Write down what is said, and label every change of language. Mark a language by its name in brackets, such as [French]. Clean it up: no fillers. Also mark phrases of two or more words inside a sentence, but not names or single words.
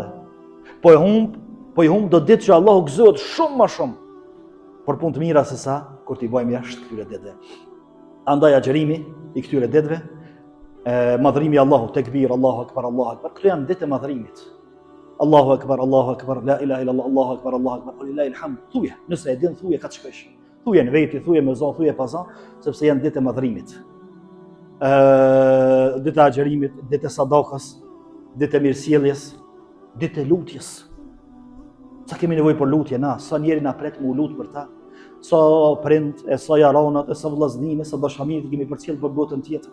[Albanian] Po i humb do ditë që Allahu gëzohet shumë më shumë për punë të mira se sa kur t'i bëjmë jashtë këtyre ditëve. Andaj agjerimi i këtyre ditëve, madhërimi i Allahut, tekbir, [Arabic] الله أكبر، الله أكبر. [Albanian] Këto janë ditë e madhërimit. [Arabic] الله أكبر، لا إله إلا الله، الله أكبر، لله الحمد. [Albanian] Thuaj, nëse e din thuaj ka ç'kesh. Thuaj në veti, thuaj me zon, thuaj pa zon, sepse janë ditë e madhërimit. Ditë e agjerimit, ditë e sadakës, ditë e mirësjelljes, ditë e lutjes. Sa kemi nevojë për lutje na, sa njeri na pret mu lut për ta, sa prind, e sa jaronat, e sa vllaznime, sa dashamirë kemi përcjell për botën tjetër.